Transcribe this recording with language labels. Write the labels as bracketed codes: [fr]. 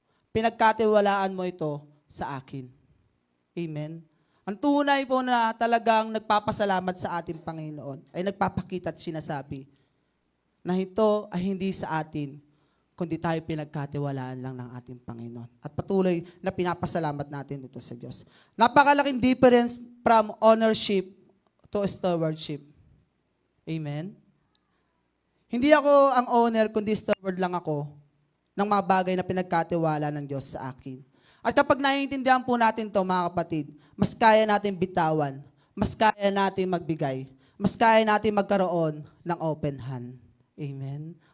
[tl] Pinagkatiwalaan mo ito sa akin. Amen? Ang tunay po na talagang nagpapasalamat sa ating Panginoon ay nagpapakita at sinasabi na ito ay hindi sa atin, kundi tayo pinagkatiwalaan lang ng ating Panginoon. At patuloy na pinapasalamat natin ito sa Diyos. [en] Napakalaking difference from ownership to stewardship. [tl] Amen? Hindi ako ang owner, kundi steward lang ako ng mga bagay na pinagkatiwala ng Diyos sa akin. At kapag naiintindihan po natin to mga kapatid, mas kaya natin bitawan, mas kaya natin magbigay, mas kaya natin magkaroon ng open hand. Amen?